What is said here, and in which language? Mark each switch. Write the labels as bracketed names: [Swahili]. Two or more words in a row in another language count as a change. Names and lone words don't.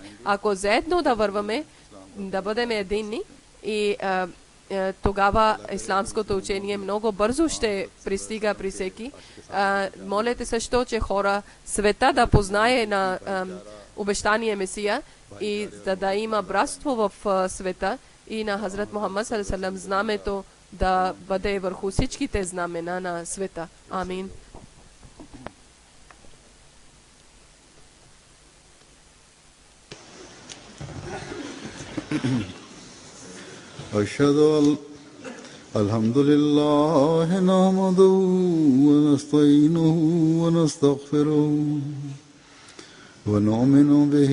[Bulgarian] Ако заедно да върваме, да бъдем единни и тогава исламското учение много бързо ще пристига при всеки. Молете също, че хора света да познае на обещания Месия и да има братство в света и на Хазрат Мухаммад [Arabic] صلى الله عليه وسلم [Bulgarian] знамето да бъде върху всичките знамена на света. Амин. [Arabic] أشهد أن الحمد لله نحمده ونستعينه ونستغفره ونؤمن به